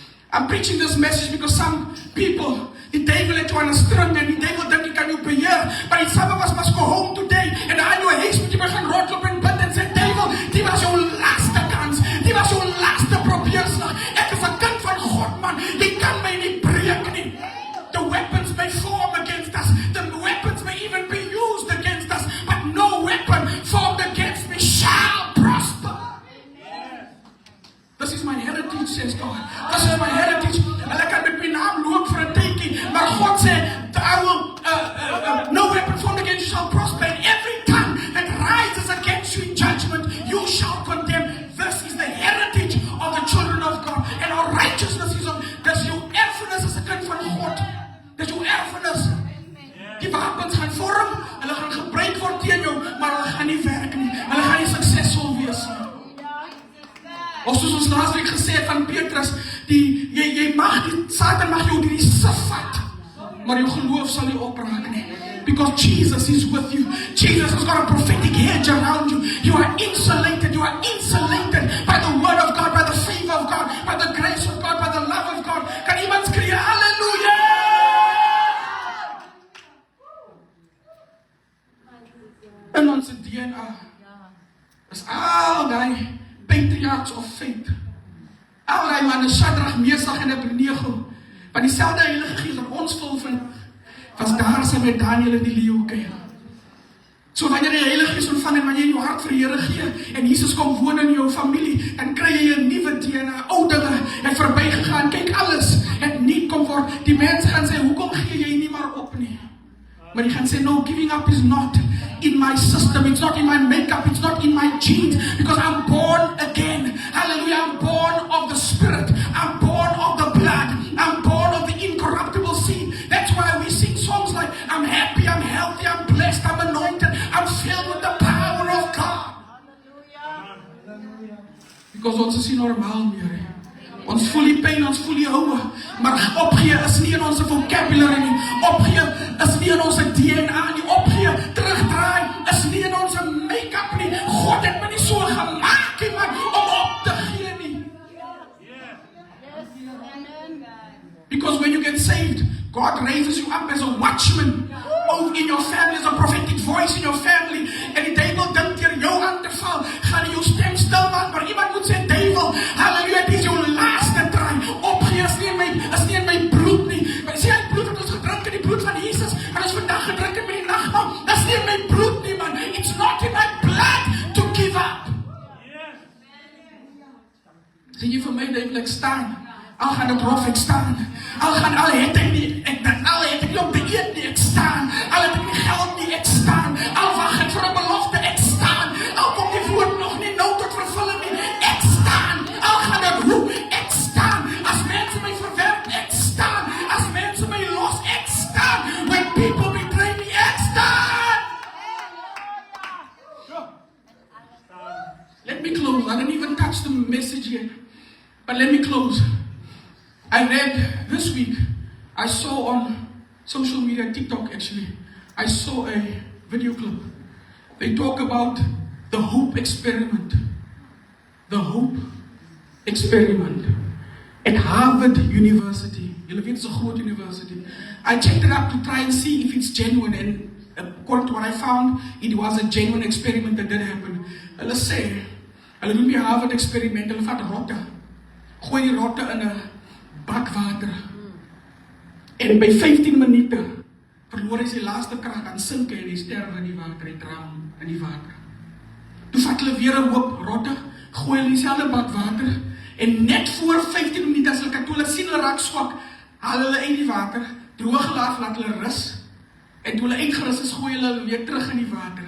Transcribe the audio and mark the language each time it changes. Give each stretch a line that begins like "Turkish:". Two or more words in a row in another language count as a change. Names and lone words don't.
English: I'm preaching this message because some people, the devil
Afrikaans: het jou aan 'n string en die devil dink hy kan jou beheer.
English: But some of us must go home today
Afrikaans: en aan jou huis moet jy maar gaan rondloop en bid en sê, devil, die was jou laaste kans. Die was jou laaste probeerslag. Ek is 'n kind van God, man. Jy kan my nie breek nie.
English: The weapons may form against us. The weapons may even be used against us. But no weapon formed against me shall prosper. This is my heritage, says God. This is my heritage.
Afrikaans: Hulle kan met my naam loop vir 'n tydjie, maar God sê,
English: I will, no weapon formed against you shall prosper, and every tongue that rises against you in judgment, you shall condemn. This is the heritage of the children of God, and our righteousness is of,
Afrikaans: dis jou erfenis as 'n kind van God. Dis jou erfenis. Die wapens gaan vorm, hulle gaan gebruik word teen jou, maar hulle gaan nie werk nie. Hulle gaan nie suksesvol wees nie. Of soos ons laasweek gesê het van Petrus, jy mag die Satan mag jou die sif vat, maar jou geloof sal nie opraak nie.
English: Because Jesus is with you. Jesus has got a prophetic hedge around you. You are insulated. You are insulated by the word of God, by the favor of God, by the grace of God, by the love of God.
Afrikaans: Kan iemand skree hallelujah? In ons DNA is al die
English: patriarchs of faith.
Afrikaans: Al die manne, Shadrach, Mesach en Abednego, want dieselfde Heilige Gees wat ons vul van, was daar sy met Daniel in die leeukuil. So wanneer jy Heilige Gees ontvang en wanneer jy jou hart vir die Here gee, en Jesus kom woon in jou familie, dan kry jy 'n nuwe DNA, ou dinge het verbygegaan, kyk alles, het nie kom word, die mense gaan sê, hoekom gee jy nie maar op nie? Maar jy gaan sê,
English: no, giving up is not in my system, it's not in my makeup, it's not in my genes, because I'm born again. Hallelujah, I'm born of the Spirit, I'm born of the blood, I'm born of the incorruptible seed. That's why we sing songs like, I'm happy, I'm healthy, I'm blessed, I'm anointed, I'm filled with the power of God.
Afrikaans: Because ons is nie normaal meer. Ons voel die pyn, ons voel die houe, maar opgee is nie in ons vocabulary nie, opgee is nie in ons DNA nie, opgee, terugdraai is nie in ons make-up nie. God het my nie so gemaak nie, man, om op te gee nie.
English: Because when you get saved, God raises you up as a watchman in your family, as a prophetic voice in your family,
Afrikaans: en die duivel dink deur jou aan te val, gaan jy jou stem stil maak, maar iemand moet sê, duivel, hallelujah, dit is jou laaste draai, opgee is nie in my bloed nie, maar sê hy bloed wat ons gedrink in die bloed van Jesus, en ons vandag gedrink in my nagmaal, dat is nie in my bloed nie, man,
English: it's not in my blood to give up.
Afrikaans: Sê jy vir my, duivel, ek staan, al gaan dit rof, ek staan, al het ek nie op te eet nie, ek staan, al het ek nie geld nie, ek staan, al wacht ek vir 'n belofte, ek staan, al kom die woord nog nie nou tot vervulling nie, ek staan, al gaan dit roep, ek staan, as mense my verwerp, ek staan, as mense my los, ek staan,
English: when people betray me,
Afrikaans: ek staan.
English: Let me close, I didn't even touch the message yet, but let me close. I read this week, I saw on social media, TikTok actually, I saw a video clip. They talk about the hope experiment. The hope experiment at Harvard University.
Afrikaans: Julle weet,
English: it's a groot university. I checked it up to try and see if it's genuine, and according to what I found, it was a genuine experiment that did happen.
Afrikaans: Hulle sê, hulle noem die Harvard experiment, hulle vat rotte, gooi die rotte in 'n bak water. En by 15 minute verloor hy sy laaste krag, dan sink hy en hy sterf in die water, hy drown in die water. Toe vat hulle weer 'n hoop rotte, gooi hulle in dieselfde bak water, en net voor 15 minute as hulle sien hulle raak swak, haal hulle uit die water, droog hulle af, laat hulle rus, en toe hulle uitgerus is, gooi hulle weer terug in die water.